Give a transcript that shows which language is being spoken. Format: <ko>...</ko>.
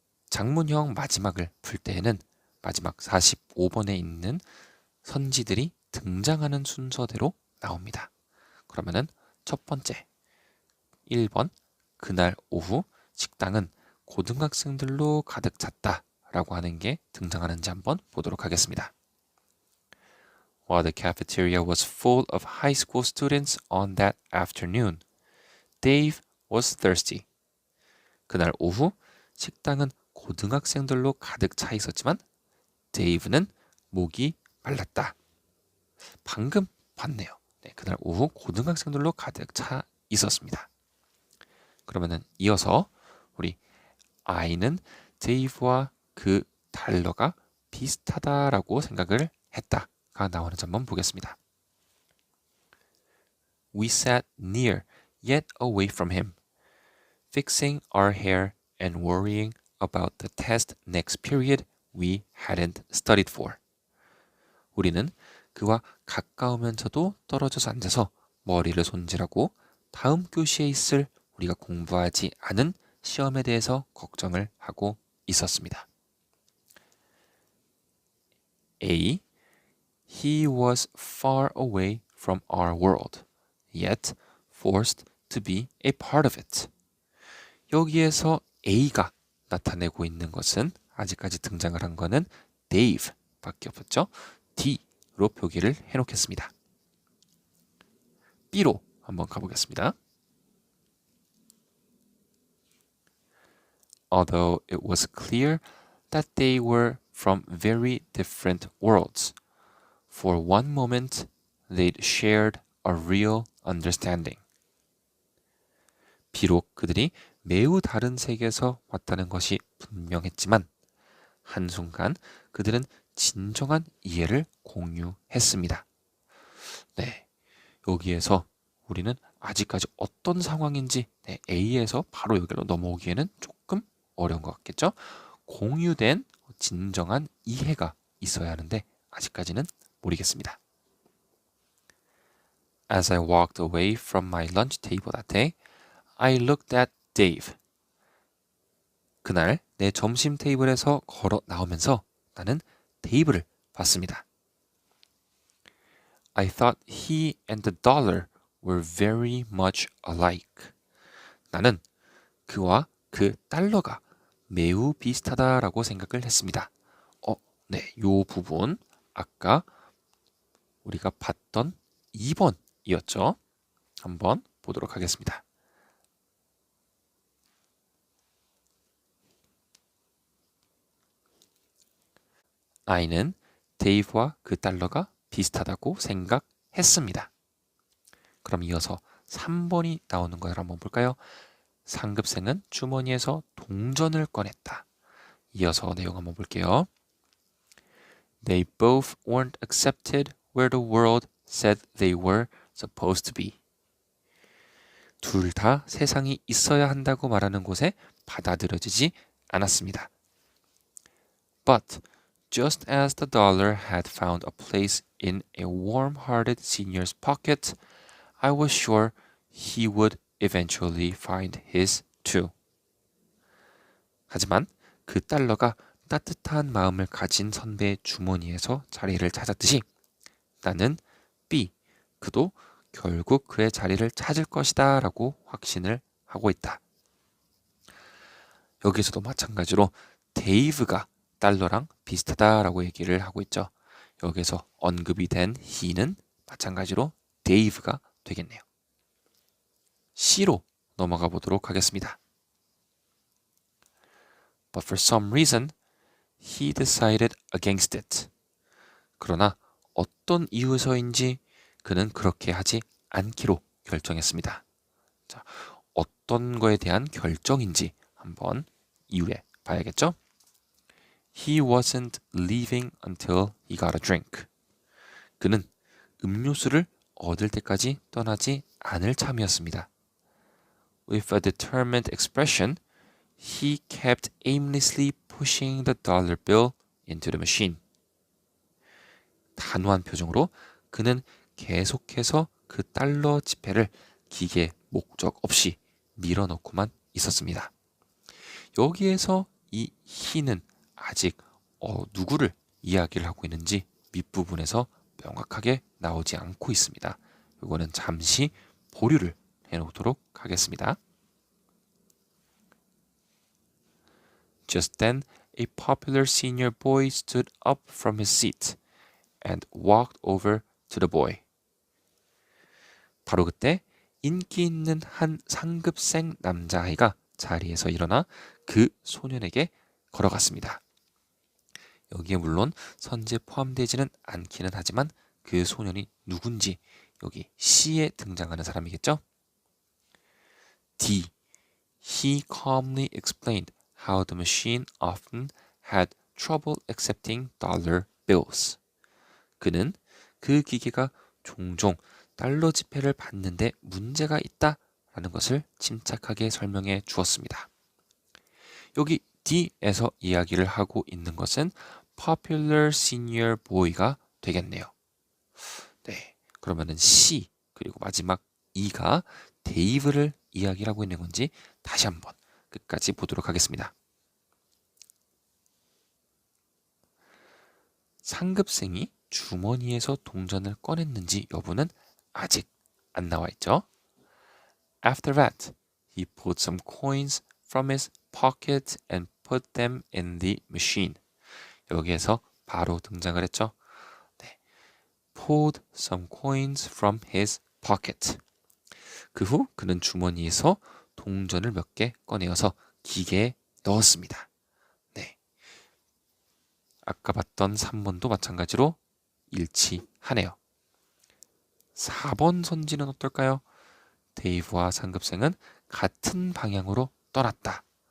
<ko>장문형 마지막을 풀 때에는 마지막 45번에 있는 선지들이 등장하는 순서대로 나옵니다. 그러면은 첫 번째 1번 그날 오후 식당은 고등학생들로 가득 찼다 라고 하는 게 등장하는지 한번 보도록 하겠습니다.</ko> <en>While the cafeteria was full of high school students on that afternoon, Dave was thirsty.</en> <ko>그날 오후 식당은 고등학생들로 가득 차 있었지만 데이브는 목이 말랐다. 방금 봤네요. 네, 그날 오후 고등학생들로 가득 차 있었습니다. 그러면은 이어서 우리 I는 데이브와 그 달러가 비슷하다라고 생각을 했다가 나오는지 한번 보겠습니다.</ko> <en>We sat near yet away from him, fixing our hair and worrying about the test next period we hadn't studied for.</en> <ko>우리는 그와 가까우면서도 떨어져서 앉아서 머리를 손질하고 다음 교시에 있을 우리가 공부하지 않은 시험에 대해서 걱정을 하고 있었습니다.</ko> <en>A. He was far away from our world, yet forced to be a part of it.</en> <ko>여기에서 A가 나타내고 있는 것은 아직까지 등장을 한 거는 Dave 밖에 없었죠. D로 표기를 해놓겠습니다. B로 한번 가보겠습니다.</ko> <en>Although it was clear that they were from very different worlds, for one moment they'd shared a real understanding.</en> <ko>비록 그들이 매우 다른 세계에서 왔다는 것이 분명했지만 한순간 그들은 진정한 이해를 공유했습니다. 네, 여기에서 우리는 아직까지 어떤 상황인지 A에서 바로 여기로 넘어오기에는 조금 어려운 것 같겠죠? 공유된 진정한 이해가 있어야 하는데 아직까지는 모르겠습니다.</ko> <en>As I walked away from my lunch table that day, I looked at Dave.</en> <ko>그날 내 점심 테이블에서 걸어 나오면서 나는 데이브를 봤습니다.</ko> <en>I thought he and the dollar were very much alike.</en> <ko>나는 그와 그 달러가 매우 비슷하다라고 생각을 했습니다. 네, 요 부분 아까 우리가 봤던 2번이었죠. 한번 보도록 하겠습니다. I는 데이브와 그 달러가 비슷하다고 생각했습니다. 그럼 이어서 3번이 나오는 걸 한번 볼까요? 상급생은 주머니에서 동전을 꺼냈다. 이어서 내용 한번 볼게요.</ko> <en>They both weren't accepted where the world said they were supposed to be.</en> <ko>둘 다 세상이 있어야 한다고 말하는 곳에 받아들여지지 않았습니다.</ko> <en>But just as the dollar had found a place in a warm-hearted senior's pocket, I was sure he would eventually find his too.</en> <ko>하지만 그 달러가 따뜻한 마음을 가진 선배의 주머니에서 자리를 찾았듯이 나는 B, 그도 결국 그의 자리를 찾을 것이다 라고 확신을 하고 있다. 여기서도 마찬가지로 데이브가 달러랑 비슷하다라고 얘기를 하고 있죠. 여기서 언급이 된 he는 마찬가지로 데이브가 되겠네요. C로 넘어가 보도록 하겠습니다.</ko> <en>But for some reason, he decided against it.</en> <ko>그러나 어떤 이유에서인지 그는 그렇게 하지 않기로 결정했습니다. 자, 어떤 거에 대한 결정인지 한번 이유에 봐야겠죠?</ko> <en>He wasn't leaving until he got a drink.</en> <ko>그는 음료수를 얻을 때까지 떠나지 않을 참이었습니다.</ko> <en>With a determined expression, he kept aimlessly pushing the dollar bill into the machine.</en> <ko>단호한 표정으로 그는 계속해서 그 달러 지폐를 기계 목적 없이 밀어넣고만 있었습니다. 여기에서 이 he는 아직 누구를 이야기를 하고 있는지 밑부분에서 명확하게 나오지 않고 있습니다. 이거는 잠시 보류를 해놓도록 하겠습니다.</ko> <en>Just then, a popular senior boy stood up from his seat and walked over to the boy.</en> <ko>바로 그때 인기 있는 한 상급생 남자아이가 자리에서 일어나 그 소년에게 걸어갔습니다. 여기에 물론 선지에 포함되지는 않기는 하지만 그 소년이 누군지 여기 C에 등장하는 사람이겠죠?</ko> <en>D. He calmly explained how the machine often had trouble accepting dollar bills.</en> <ko>그는 그 기계가 종종 달러 지폐를 받는데 문제가 있다라는 것을 침착하게 설명해 주었습니다. 여기 D에서 이야기를 하고 있는 것은</ko> <en>popular senior boy</en> <ko>가 되겠네요. 네, 그러면은 C 그리고 마지막 E가 데이브를 이야기를 하고 있는 건지 다시 한번 끝까지 보도록 하겠습니다. 상급생이 주머니에서 동전을 꺼냈는지 여부는 아직 안 나와 있죠.</ko> <en>After that, he pulled some coins from his pocket and put them in the machine.</en> <ko>여기에서 바로 등장을 했죠. 네.</ko> <en>Pulled some coins from his pocket.</en> <ko>그 후 그는 주머니에서 동전을 몇 개 꺼내어서 기계에 넣었습니다. 네. 아까 봤던 3번도 마찬가지로 일치하네요. 4번 선지는 어떨까요? 데이브와 상급생은 같은 방향으로 떠났다.</ko>